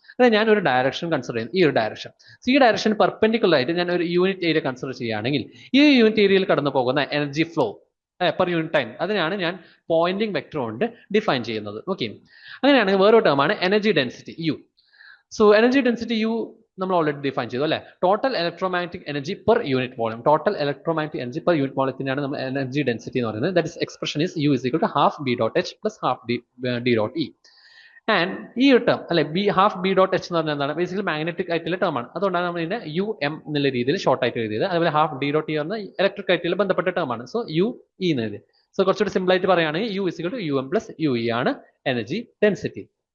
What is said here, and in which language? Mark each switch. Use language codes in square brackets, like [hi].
[ml] അതായത് ഞാൻ ഒരു ഡയറക്ഷൻ കൺസിഡർ ചെയ്യുന്നു, ഈ ഒരു ഡയറക്ഷൻ. സോ ഈ ഡയറക്ഷൻ പെർപെൻഡിക്കുലർ ആയിട്ട് ഞാൻ ഒരു യൂണിറ്റ് ഏരിയ കൺസിഡർ ചെയ്യുകയാണെങ്കിൽ ഈ യൂണിറ്റ് ഏരിയയിൽ കടന്നു പോകുന്ന energy flow per unit time അതിനാണ് ഞാൻ പോയിന്റിംഗ് വെക്ടർ കൊണ്ട് ഡിഫൈൻ ചെയ്യുന്നത്. ഓക്കെ, അങ്ങനെയാണെങ്കിൽ വേറൊരു ടേമാണ് energy density U. So energy density U നമ്മൾ ഓൾറെഡി ഡിഫൈൻ ചെയ്തു അല്ലേ. Total electromagnetic energy per unit volume. Total electromagnetic energy per unit വോളിയത്തിനാണ് നമ്മൾ എനർജി ഡെൻസിറ്റി എന്ന് പറയുന്നത്. [en] That is expression is U is equal to half B dot H plus half D dot E. [ml] And ഈ ഒരു term അല്ലെ half B dot H എന്ന് പറഞ്ഞാൽ എന്താണ്, basically magnetic ആയിട്ടുള്ള ടേം ആണ്. അതുകൊണ്ടാണ് നമ്മൾ ഇതിനെ UM എന്നുള്ള രീതിയിൽ ഷോർട്ട് ആയിട്ട് എഴുതിയത്. അതുപോലെ ഹാഫ് ഡി ഡോട്ട് ഇ പറഞ്ഞാൽ ഇലക്ട്രിക് ആയിട്ടുള്ള ബന്ധപ്പെട്ട ടേം ആണ്. സോ UE എന്ന് എഴുതി. സോ കുറച്ചുകൂടി സിമ്പിൾ ആയിട്ട് പറയുകയാണെങ്കിൽ U is equal to UM plus UE ആണ് എനർജി ഡെൻസിറ്റി.